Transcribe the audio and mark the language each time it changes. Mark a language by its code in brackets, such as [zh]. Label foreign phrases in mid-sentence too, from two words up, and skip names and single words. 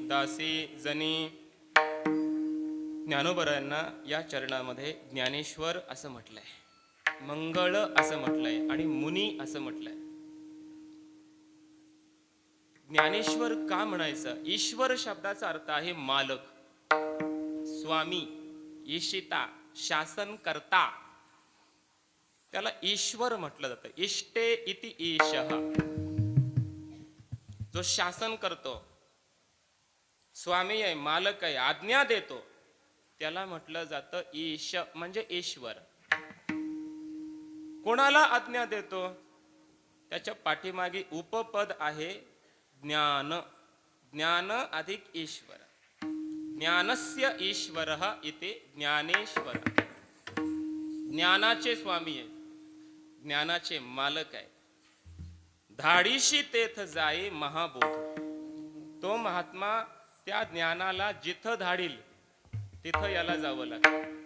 [mr] वासी जनी ज्ञानोबरायांना या चरणामध्ये ज्ञानेश्वर असं म्हटलंय, मंगळ असं म्हटलंय आणि मुनी असं म्हटलंय. ज्ञानेश्वर का म्हणायचं? ईश्वर शब्दाचा अर्थ आहे मालक, स्वामी, ईशिता, शासन करता. त्याला ईश्वर म्हटलं जातं. [sa] इष्टे इति ईशः, [mr] जो शासन करतो, स्वामी आहे, मालक आहे, आज्ञा देतो, त्याला म्हटलं जातं ईश, म्हणजे ईश्वर. कोणाला आज्ञा देतो? त्याच्या पाठीमागे उपपद आहे ज्ञान. ज्ञान अधिक ईश्वर. [sa] ज्ञानस्य ईश्वरः इति ज्ञानेश्वर. [mr] ज्ञानाचे स्वामी आहे, ज्ञानाचे मालक आहे. धाडीशी तेथ जाई महाबोध. तो महात्मा त्या ज्ञानाला जिथं धाडील तिथं याला जावं लागतं.